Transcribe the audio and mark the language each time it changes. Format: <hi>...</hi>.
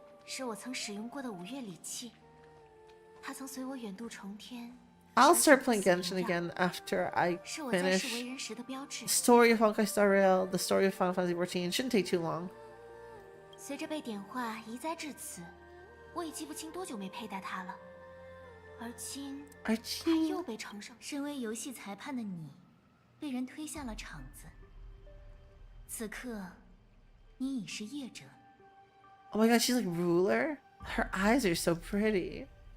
<zh>是我曾使用过的5月礼器，它曾随我远渡重天。</zh> <en>I'll start playing Genshin again after I</en> <zh>是我在世为</zh> <en>finish</en> <zh>人时的标志。</zh> <en>Story of Honkai Star Rail, the story of Final Fantasy XIV. Shouldn't take too long.</en> <zh>随着被点化移栽至此，我已记不清多久没佩戴它了。而今，它又被呈上。身为游戏裁判的你，被人推下了场子。此刻，你已是业者。</zh> <en>Oh my god, she's like ruler. Her eyes are so pretty.</en>